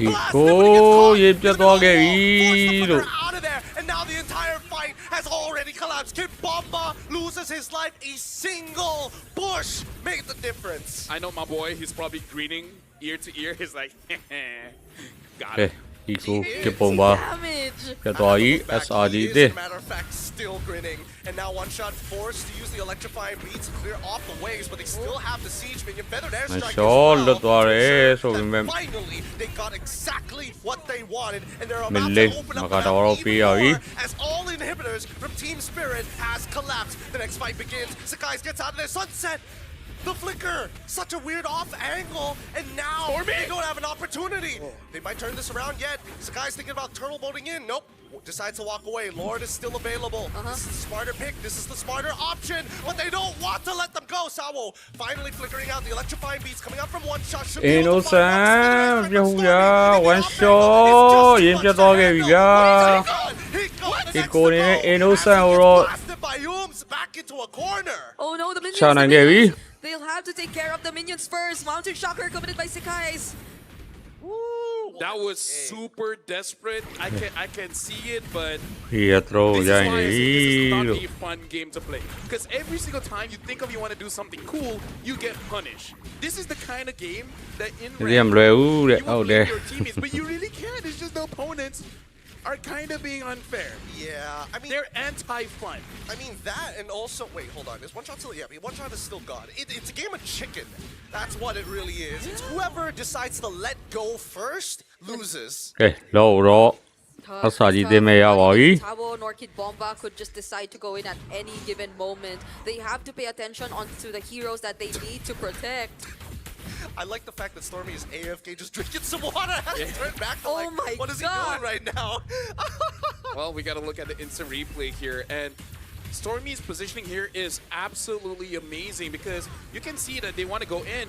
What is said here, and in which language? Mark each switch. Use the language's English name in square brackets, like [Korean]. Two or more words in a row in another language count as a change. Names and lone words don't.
[English] Out of there, and now the entire fight has already collapsed. Kid Bomba loses his life. A single push made the difference. I know my boy. He's probably grinning ear to ear. He's like, got it. [Burmese] ဒီကိုကပုံပါပြတ်သွားပြီ SRD တဲ့ [English] Matter of fact, still grinning. And now one shot forced to use the electrifying beats to clear off the waves, but they still have the siege minion. Feathered airstrike. [Burmese] ရှော့လွတ်သွားတယ်ဆိုပေမဲ့ [English] Finally, they got exactly what they wanted, and they're [Burmese] မ [English] about [Burmese] လေး [English] to open [Burmese] မ [English] up [Burmese] က [English] the [Burmese] တော် [English] map [Burmese] တော့ [English] even [Burmese] ပေးရပြီ [English] more as all inhibitors from Team Spirit has collapsed. The next fight begins. Sakai's gets out of their sunset. The flicker, such a weird off angle, and now they don't have an opportunity. They might turn this around yet. Sakai's thinking about turtle boating in. Nope. Decides to walk away. Lord is still available. This is the smarter pick. This is the smarter option, but they don't want to let them go. Sawo finally flickering out the electrifying beats coming up from one shot. Should be able to find [Burmese] innocent ပြဟူရ one shot ရင်းပြတ်သွားခဲ့ပြီဗျာဒီကိုနေ innocent ကိုတော့ [English] by Ooms back into a corner. Oh no, the minions. [Burmese] ချနိုင်ခဲ့ပြီ [English] They'll have to take care of the minions first. Mountain Shocker committed by Sakai's. That was super desperate. I can see it, but [Burmese] ဒီရ throw [English] this is [Burmese] ရို [English] why [Burmese] င်း [English] I [Burmese] နေ [English] say this is not [Burmese] လို့ [English] a fun game to play. Because every single time you think of you want to do something cool, you get punished. This is the kind of game that in [Burmese] ဒီမလွယ်ဘူးတဲ့ [English] you [Burmese] ဟုတ် [English] want [Burmese] တ [English] to [Burmese] ယ် [English] play your teammates, but you really can't. It's just the opponents are kind of being unfair. Yeah, I mean they're anti-fun. I mean that, and also wait, hold on. Is one shot still? Yeah, I mean, one shot is still gone. It's a game of chicken. That's what it really is. It's whoever decides to let go first loses. [Burmese] ကဲလောတော့ SRD တင်မဲ့ရပါပြီ [English] Tabo nor Kid Bomba could just decide to go in at any given moment. They have to pay attention onto the heroes that they need to protect. I like the fact that Stormy is AFK just drinking some water. He turned back to like, my what is he God. doing right now? Well, we got to look at the instant replay here, and Stormy's positioning here is absolutely amazing because you can see that they want to go in.